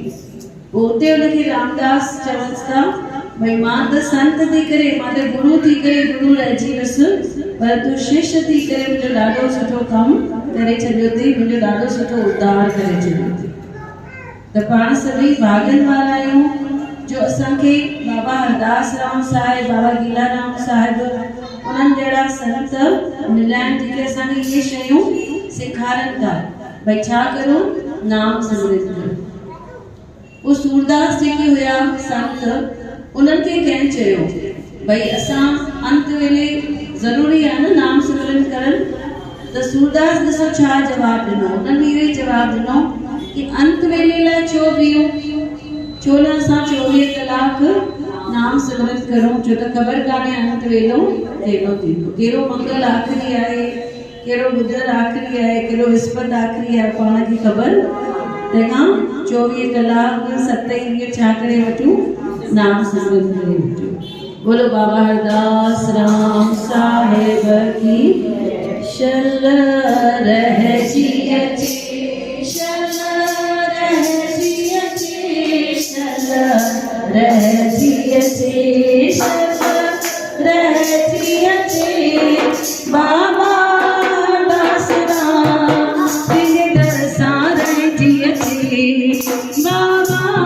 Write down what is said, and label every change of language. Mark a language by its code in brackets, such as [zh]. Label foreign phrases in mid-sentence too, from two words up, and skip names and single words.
[sd] पोइ उते हुनखे रामदास चवनि था, भई मां त संत थी करे, मां त गुरु थी करे गुरु रहिजी वियुसि, पर तूं शिष्य थी करे मुंहिंजो ॾाढो सुठो कमु करे छॾियो अथई, मुंहिंजो ॾाढो सुठो उद्धार करे छॾियो अथई। त पाण सभई भाॻनि वारा आहियूं जो असांखे बाबा हरदास राम साहिब, बाबा गीलाराम साहिब, उन्हनि जहिड़ा संत मिलिया आहिनि जेके असांखे इहे शयूं सेखारनि था, भई छा करो, नाम सिमरन करो। उहे सूरदास जेके हुया संत, उन्हनि खे कंहिं चयो भई असां अंत वेले ज़रूरी आहे न नाम सिमरन करणु, त सूरदास ॾिसो छा जवाबु ॾिनो, उन्हनि इहो ई जवाबु ॾिनो कि अंत वेले लाइ छो बीहो, छो न असां 24 कलाक नाम सिमरन करूं, छो त ख़बर कान्हे अंत वेलो कहिड़ो थींदो, कहिड़ो मंगल आख़िरी आहे, कहिड़ो ॿुधरु आख़िरी आहे, कहिड़ो विस्पति आख़िरी आहे, पाण खे ख़बर। तंहिंखां 24 कलाक 7 ॾींहं छा करे वठूं, नाम सिमरन करे वठूं। बोलो बाबा हरदास राम साहिब की शल रहजी अचे, शल रहजी अचे, शल रहजी अचे, शल रहजी अचे, बाबा हरदास राम तुझे दरसां रहजी अचे, बाबा